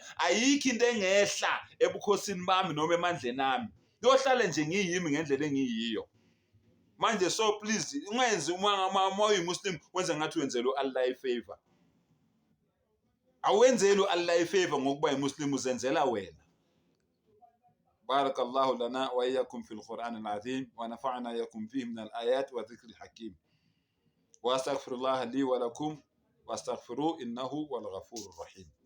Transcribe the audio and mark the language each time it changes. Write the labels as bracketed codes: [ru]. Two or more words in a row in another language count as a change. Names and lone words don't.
[zu] Ayikho into engehla ebukhosini bami noma emandleni ami, kuyohlale nje ngiyimi ngendlela engiyiyo. Manje so please ungenzi uma uyimuslim wenze ngathi wenzela uAllah ifavor. Awenzeli uAllah ifavor ngokuba yimuslim, uzenzela wena. [ar] بارك الله لنا وإياكم في القرآن العظيم ونفعنا وإياكم فيه من الآيات والذكر الحكيم. وأستغفر الله لي ولكم واستغفروه إنه الغفور الرحيم.